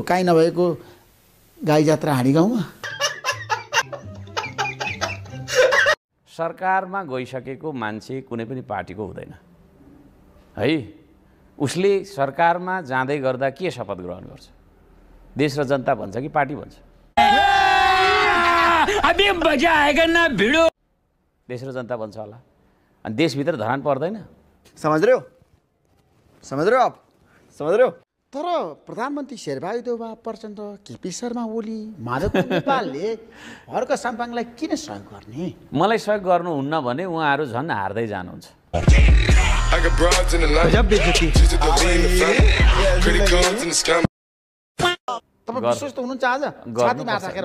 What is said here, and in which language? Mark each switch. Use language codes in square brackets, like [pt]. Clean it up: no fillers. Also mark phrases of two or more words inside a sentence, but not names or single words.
[ne] काहीँ नभएको गाई जात्रा हाँडी गाउँमा? सरकारमा गइसकेको मान्छे कुनै पनि पार्टीको हुँदैन है। उसले सरकारमा जाँदै गर्दा के शपथ ग्रहण गर्छ? देश र जनता भन्छ कि पार्टी भन्छ? [hi] अबे मजा आएगा ना भिडो। [ne] देश र जनता भन्छ होला। अनि देशभित्र धरान पर्दैन। [hi] समझ रहे हो आप? समझ रहे हो? [ne] तर प्रधानमन्त्री शेरबहादुर देउवा प्रचण्ड, केपी शर्मा ओली, माधव नेपालले हर्क साम्पाङलाई किन सहयोग गर्ने? मलाई सहयोग गर्नुहुन्न भने उहाँहरू झन् हार्दै जानुहुन्छ। तपाईँ विश्वस्त हुनुहुन्छ? आज छाती नाचाकेर